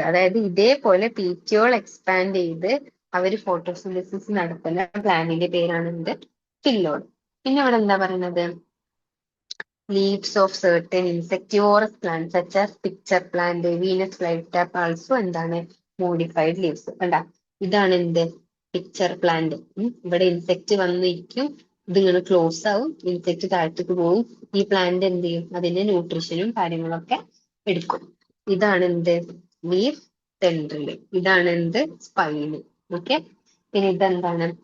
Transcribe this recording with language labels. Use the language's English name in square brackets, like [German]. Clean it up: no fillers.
[Malayalam] അതായത് ഇതേപോലെ പീറ്റിയോൾ എക്സ്പാൻഡ് ചെയ്ത് അവര് ഫോട്ടോസിന്തസിസ് നടത്തുന്ന പ്ലാന്റിന്റെ പേരാണ് എന്ത്? ഫില്ലോഡ്. പിന്നെ ഇവിടെ എന്താ പറയുന്നത്? [English] Leaves of certain insectivorous plants such as pitcher plant, Venus flytrap also [Malayalam] എന്താണ്? Modified leaves. കണ്ടാ? ഇതാണ് എന്ത്? Pitcher plant. ഇവിടെ ഇൻസെക്ട് വന്നിരിക്കും, ഇതിങ്ങനെ ക്ലോസ് ആവും, ഇൻസെക്ട് താഴത്തേക്ക് പോകും. ഈ പ്ലാന്റ് എന്ത് ചെയ്യും? അതിന്റെ ന്യൂട്രീഷനും കാര്യങ്ങളൊക്കെ എടുക്കും. ഇതാണ് എന്ത്? ലീഫ് ടെൻഡ്രില്. ഇതാണ് എന്ത്? സ്പൈന്. ഓക്കെ, പിന്നെ ഇതെന്താണ്?